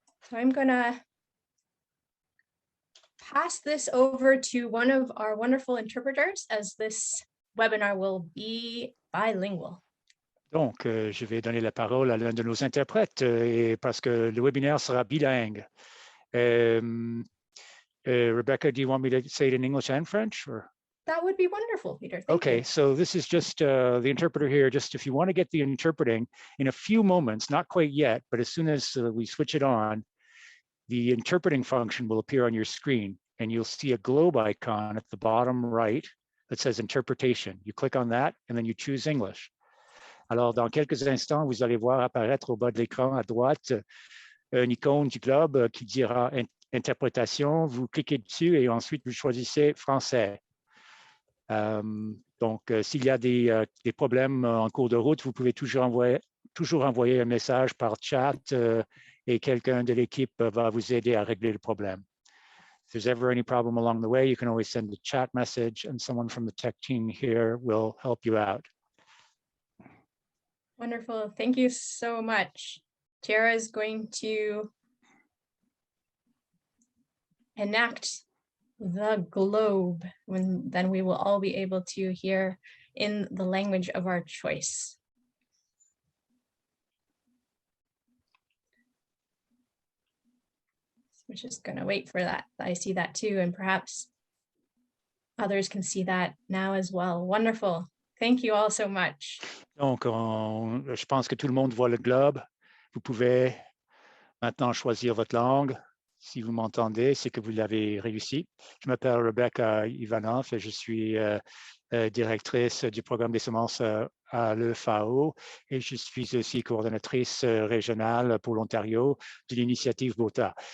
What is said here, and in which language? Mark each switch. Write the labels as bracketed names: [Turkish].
[English] So I'm gonna pass this over to one of our wonderful interpreters as this webinar will be bilingual. [French] Donc, je vais donner la parole à l'un de nos interprètes parce que le webinaire sera bilingue. [English] Rebecca, do you want me to say it in English and French? Or? That would be wonderful, Peter. Thank okay, you. so this is just the interpreter here. Just if you want to get the interpreting in a few moments, not quite yet, but as soon as we switch it on, the interpreting function will appear on your screen and you'll see a globe icon at the bottom right that says interpretation. You click on that and then you choose English. [French] Alors, dans quelques instants, vous allez voir apparaître au bas de l'écran à droite une icône du globe qui dira interprétation. Vous cliquez dessus et ensuite vous choisissez français. Donc, s'il y a des problèmes en cours de route, vous pouvez toujours envoyer un message par chat et quelqu'un de l'équipe va vous aider à régler le problème. [English] If there's ever any problem along the way, you can always send a chat message and someone from the tech team here will help you out. Wonderful. Thank you so much. Tara is going to enact the globe, then we will all be able to hear in the language of our choice. We're just going to wait for that. I see that too, and perhaps others can see that now as well. Wonderful. Thank you all so much. [French] Donc, je pense que tout le monde voit le globe. Vous pouvez maintenant choisir votre langue. Si vous m'entendez, c'est que vous l'avez réussi. Je m'appelle Rebecca Ivanov et je suis directrice du programme des semences à l'EFAO et je suis aussi coordonnatrice régionale pour l'Ontario de l'initiative BOTA.